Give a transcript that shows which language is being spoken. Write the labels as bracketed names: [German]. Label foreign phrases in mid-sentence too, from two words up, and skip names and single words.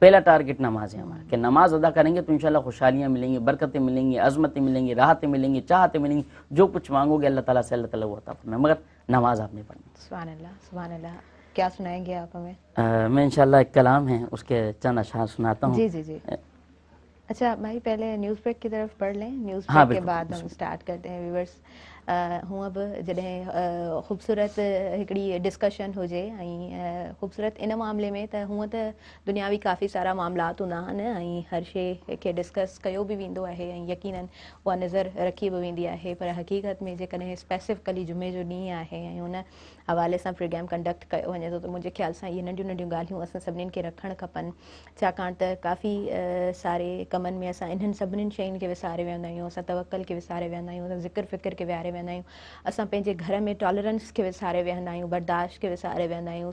[Urdu] پہلا ٹارگٹ نماز ہے ہمارا، کہ نماز ادا کریں گے تو انشاءاللہ خوشحالیاں ملیں گی، برکتیں ملیں گی، عظمتیں ملیں گی، راحتیں ملیں گی، چاہتیں ملیں گی، جو کچھ مانگو گے اللہ تعالیٰ سے اللہ تعالیٰ وہ عطا فرمائے، مگر نماز آپ نے پڑھنی۔ سبحان اللہ۔ کیا سنائیں گے آپ ہمیں؟ میں انشاءاللہ ایک کلام ہے اس کے چند اشعار سناتا ہوں۔ جی۔ اچھا بھائی پہلے [English] news break [Urdu] کی طرف پڑھ لیں، نیوز ہاں بریک کے بالکل، بعد ہم سٹارٹ کرتے ہیں ویورز۔ [Sindhi] ہوں اب जॾहिं ख़ूबसूरत हिकिड़ी डिस्कशन हुजे ऐं ख़ूबसूरत इन मामले में त हूअं त दुनियावी काफ़ी सारा मामलात हूंदा आहिनि ऐं हर शइ खे डिस्कस कयो बि वेंदो आहे ऐं यकीनन उहा नज़र रखी बि वेंदी आहे, पर हक़ीक़त में जेकॾहिं स्पेसिफिकली जुमे जो ॾींहुं आहे ऐं उन हवाले सां [English] program conduct [Sindhi] कयो वञे थो त मुंहिंजे ख़्याल सां इहे नंढियूं नंढियूं ॻाल्हियूं असां सभिनीनि खे रखणु खपनि, छाकाणि त काफ़ी सारे कमनि में असां इन्हनि सभिनीनि शयुनि खे विसारे वेंदा आहियूं, असां तवक्कल खे विसारे वेंदा आहियूं, असां ज़िक्र फ़िक्र खे विहारे वेंदा आहियूं, असां पंहिंजे घर में टॉलरेंस खे विसारे वेंदा आहियूं, बर्दाश्त खे विसारे वेंदा आहियूं।